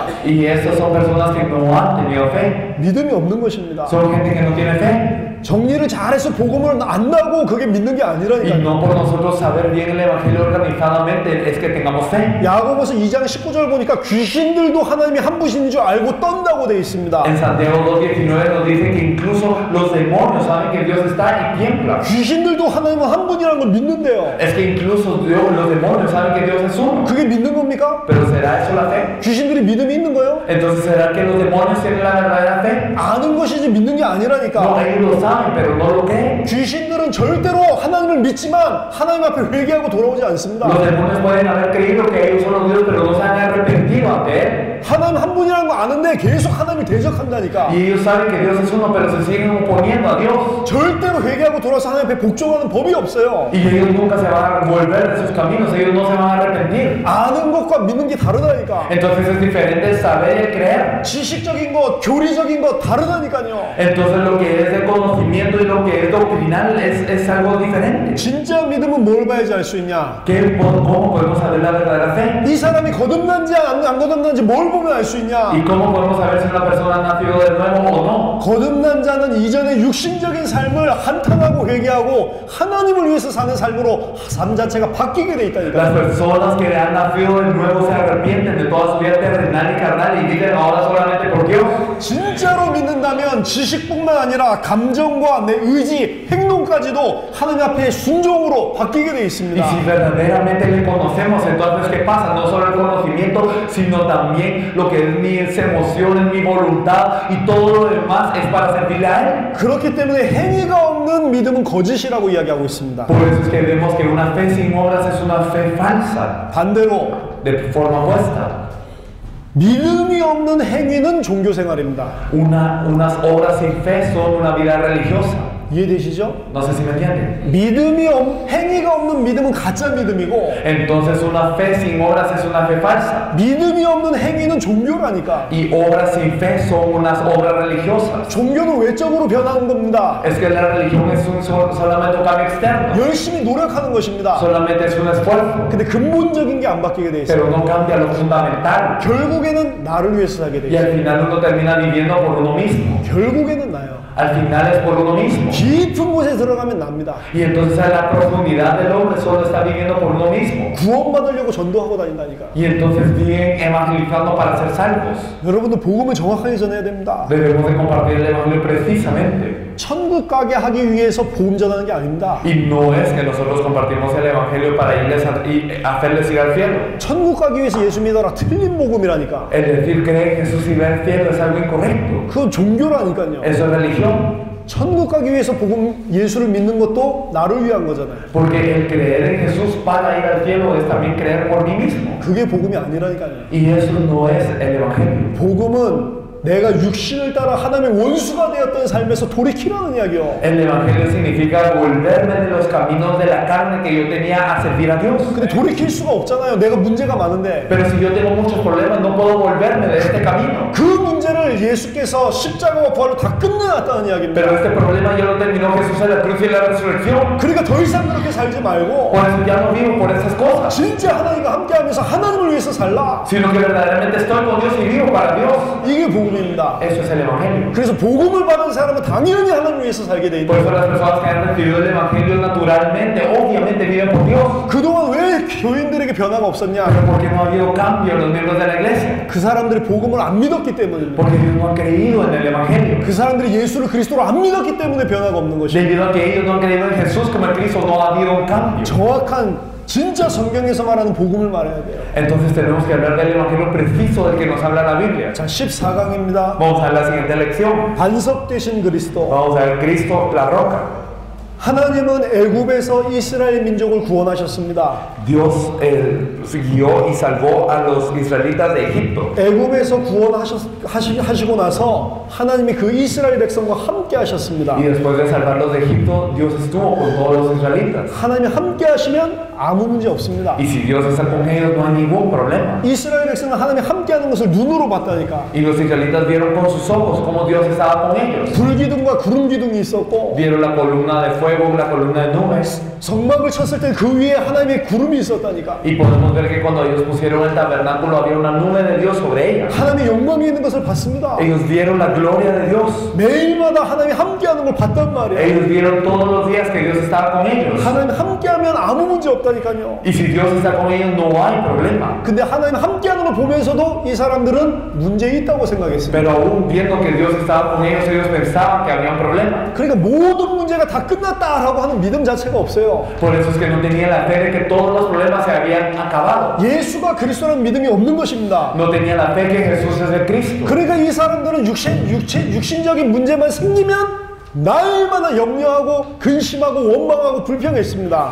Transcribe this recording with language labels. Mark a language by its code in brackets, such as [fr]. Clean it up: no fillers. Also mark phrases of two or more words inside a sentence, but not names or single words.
[es] Y estas son personas que no han tenido fe. [ko] 믿음이 없는 것입니다. [es] Son gente que no tiene fe. [ko] 정리를 잘해서 복음을 안 나고 그게 믿는 게 [es] Y [ko] 아니라니까요. [es] no por nosotros saber bien el Evangelio organizadamente es que tengamos fe. [ko] 야고보서 2장 19절 보니까 귀신들도 하나님이 한 분이신 줄 알고 떤다고 되어 있습니다. [es] En Santiago 2:19 nos dice que incluso los demonios saben que Dios está y tiemblan. [ko] 귀신들도 하나님은 한 분이라는 걸 믿는데요. [es] Es que incluso los demonios saben que Dios es uno. [ko] 그게 믿는 겁니까? [es] Pero ¿será eso la fe? [ko] 귀신들이 믿음이 있는 거예요? [es] Entonces ¿será que los demonios tienen la verdadera fe? [ko] 아는 것이지 믿는 게 [es] No, [ko] 아니라니까. [es] ellos lo saben, pero no lo creen. [ko] 귀신들은 절대로 하나님을 믿지만 하나님 앞에 회개하고 돌아오지 않습니다. [es] Los demonios pueden haber creído que ellos son los dioses, pero no se han arrepentido ante Él. [ko] 하나님 한 분이라는 거 아는데 계속 하나님을 대적한다니까. [es] Y ellos saben que Dios es uno, pero se siguen oponiendo a Dios. [ko] 절대로 회개하고 돌아서 하나님 앞에 복종하는 법이 없어요. [es] Y ellos nunca se van a volver de sus caminos, ellos no se van a arrepentir. [ko] 아는 것과 믿는 게 다르다니까. [es] Entonces es diferente el saber y el creer. [ko] 지식적인 것, 교리적인 것 다르다니까요. [es] Entonces lo que es de conocimiento y lo que es doctrinal es algo diferente. [ko] 진짜 믿음은 뭘 봐야지 알 수 있냐? [es] ¿Cómo podemos saber la verdadera fe? [ko] 이 사람이 거듭난지 안 거듭난지 뭘 보면 알 수 있냐? [es] ¿Y cómo podemos saber si una persona ha nacido de nuevo o no? [ko] 거듭난 자는 이전의 육신적인 삶을 한탄하고 회개하고 하나님을 위해서 사는 삶으로 삶 자체가 바뀌게 돼 [es] Las [ko] 있다니까. [es] personas que han nacido de nuevo se arrepienten de toda su vida terrenal y carnal y viven ahora solamente por Dios. [ko] 진짜로 믿는다면 지식뿐만 아니라 감정과 내 의지, 행동까지도 하나님 앞에 순종으로 바뀌게 돼 [es] Y [ko] 있습니다. [es] si verdaderamente le conocemos, entonces ¿qué pasa? No solo el conocimiento, sino también lo que es mis emociones, mi voluntad y todo lo demás es para servirle a Él. [ko] 그렇기 때문에 행위가 없는 믿음은 거짓이라고 이야기하고 있습니다. [es] Por eso es que vemos que una fe sin obras es una fe falsa, [ko] 반대로 [es] de forma opuesta. [ko] 믿음이 없는 행위는 종교 생활입니다. [es] Unas obras sin fe son una vida religiosa. [ko] 이해되시죠? [es] No sé si me entienden. [ko] 행위가 없는 믿음은 가짜 믿음이고 [es] Entonces una fe sin obras es una fe falsa. [ko] 믿음이 없는 행위는 종교라니까. [es] Y obras sin fe son unas obras religiosas. [ko] 종교는 외적으로 변하는 겁니다. [es] Es que la religión es solamente un cambio externo. [ko] 열심히 노력하는 것입니다. [es] Solamente es un esfuerzo. [ko] 근데 근본적인 게 안 바뀌게 돼 있어요. [es] Pero no cambia lo fundamental. [ko] 결국에는 나를 위해서 살게 돼 [es] Y [ko] 있어요. [es] al final uno termina viviendo por uno mismo. [ko] 결국에는 나요. [es] Al final es por uno mismo. [ko] 깊은 곳에 들어가면 납니다. [es] Y entonces a la profundidad del hombre solo está viviendo por uno mismo. [ko] 구원받으려고 전도하고 다닌다니까. [es] Y entonces viven evangelizando para ser salvos. [ko] 여러분들 복음을 정확하게 전해야 됩니다. [es] Debemos de compartir el evangelio precisamente. [ko] 천국 가게 하기 위해서 복음 전하는 게 아닙니다. [es] Y no es que nosotros compartimos el evangelio para irles y hacerles ir al cielo. [ko] 천국 가기 위해서 예수 믿어라 틀린 복음이라니까. [es] El decir creer en Jesús y ver al cielo es algo incorrecto. [ko] 그건 종교라니까요. [es] Eso es religión. [ko] 천국 가기 위해서 복음 예수를 믿는 것도 나를 위한 거잖아요. [es] Porque el creer en Jesús para ir al cielo es también creer por mí mismo. [ko] 그게 복음이 아니라니까요. [es] Y eso no es el evangelio. [ko] 복음은 내가 육신을 따라 하나님의 원수가 되었던 삶에서 돌이키라는 이야기요. [es] El Evangelio significa volverme de los caminos de la carne que yo tenía a servir a Dios. [ko] 근데 돌이킬 수가 없잖아요. 내가 문제가 많은데. [es] Pero si yo tengo muchos problemas, no puedo volverme de este camino. [ko] 그 문제를 예수께서 십자가와 부활로 다 끝내놨다는 이야기입니다. [es] Pero este problema ya lo terminó Jesús en la cruz y en la resurrección. [ko] 그러니까 더 이상 그렇게 살지 말고 [es] Por eso ya no vivo por estas cosas, [ko] 진짜 하나님과 함께하면서 하나님을 위해서 살라. [es] sino que verdaderamente estoy con Dios y vivo para Dios. [ko] 이게 복음입니다. [es] Eso es el Evangelio. [ko] 그래서 복음을 받은 사람은 당연히 하나님을 위해서 살게 돼 [es] Por [ko] 있는 [es] eso las personas que han recibido el Evangelio naturalmente, obviamente viven por Dios. [ko] 그동안 왜 교인들에게 변화가 없었냐? [es] Pero porque no ha habido cambio en los miembros de la iglesia. [ko] 그 사람들이 복음을 안 믿었기 때문입니다. [es] Porque ellos no han creído en el Evangelio. [ko] 그 사람들이 예수를 그리스도로 안 믿었기 때문에 변화가 없는 것입니다. [es] Debido a que ellos no han creído en Jesús como el Cristo, no ha habido un cambio. [ko] 정확한 진짜 성경에서 말하는 복음을 말해야 돼요. [es] Entonces tenemos que hablar del Evangelio preciso del que nos habla la Biblia. [ko] 자, 14강입니다. [es] Vamos a ver la siguiente lección. [ko] 반석 되신 그리스도. [es] Vamos a ver Cristo, la roca. [ko] 하나님은 애굽에서 이스라엘 민족을 구원하셨습니다. [es] Dios guió y salvó a los israelitas de Egipto. [ko] 애굽에서 구원하시고 나서 하나님이 그 이스라엘 백성과 함께 하셨습니다. [es] Y después de salvarlos de Egipto, Dios estuvo con todos los israelitas. [ko] 하나님이 함께 하시면 아무 문제 없습니다. [es] Y si Dios está con ellos, no hay ningún problema. [ko] 이스라엘 백성은 하나님이 함께 하는 것을 눈으로 봤다니까. [es] Y los israelitas vieron con sus ojos cómo Dios estaba con ellos. [ko] 불기둥과 구름 기둥이 있었고 [es] Vieron la columna de fuego, la columna de nubes. [ko] 성막을 쳤을 때 그 위에 하나님의 구름이 있었다니까. [es] Y podemos ver que cuando ellos pusieron el tabernáculo había una nube de Dios sobre ella. [ko] 하나님의 영광이 있는 것을 봤습니다. [es] Ellos vieron la gloria de Dios. [ko] 매일마다 하나님이 함께하는 걸 봤단 말이에요. [es] Ellos vieron todos los días que Dios estaba con ellos. [ko] 하나님 함께하면 아무 문제 없다니까요. [es] Y si Dios está con ellos, no hay problema. [ko] 근데 하나님 함께하는 걸 보면서도 이 사람들은 문제 있다고 생각했습니다. [es] Pero aún viendo que Dios estaba con ellos, ellos pensaban que había un problema. [ko] 그러니까 모든 문제가 다 끝났다라고 하는 믿음 자체가 없어요. [es] Por eso es que no tenían la fe de que todos los problemas se habían acabado. [ko] 예수가 그리스도라는 믿음이 없는 것입니다. [es] No tenían la fe que Jesús es el Cristo. [ko] 그러니까 이 사람들은 육신적인 문제만 생기면 날마다 염려하고 근심하고 원망하고 불평했습니다.